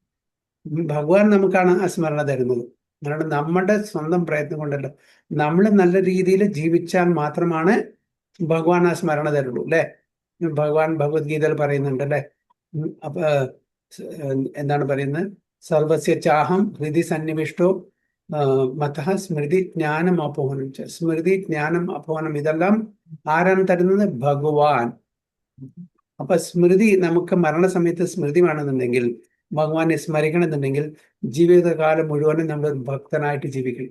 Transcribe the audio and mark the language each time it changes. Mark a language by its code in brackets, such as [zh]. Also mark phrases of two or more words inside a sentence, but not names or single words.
[ml] ഭഗവാൻ നമുക്കാണ് ആ സ്മരണ തരുന്നത്. അതുകൊണ്ട് നമ്മുടെ സ്വന്തം പ്രയത്നം കൊണ്ടല്ല, നമ്മൾ നല്ല രീതിയിൽ ജീവിച്ചാൽ മാത്രമാണ് ഭഗവാൻ ആ സ്മരണ തരുള്ളൂ. അല്ലെ? ഭഗവാൻ ഭഗവത്ഗീതയിൽ പറയുന്നുണ്ട് അല്ലെ, അപ്പൊ എന്താണ് പറയുന്നത്? [sa] സർവസ്യ ചാഹം ഹൃദി സന്നിവിഷ്ടോ മതഃ സ്മൃതി ജ്ഞാനം അപോഹനം. സ്മൃതി ജ്ഞാനം അപോഹനം [ml] ഇതെല്ലാം ആരാണ് തരുന്നത്? ഭഗവാൻ. അപ്പൊ സ്മൃതി നമുക്ക് മരണസമയത്ത് സ്മൃതി വേണമെന്നുണ്ടെങ്കിൽ, ഭഗവാനെ സ്മരിക്കണമെന്നുണ്ടെങ്കിൽ ജീവിതകാലം മുഴുവനും നമ്മൾ ഭക്തനായിട്ട് ജീവിക്കണം.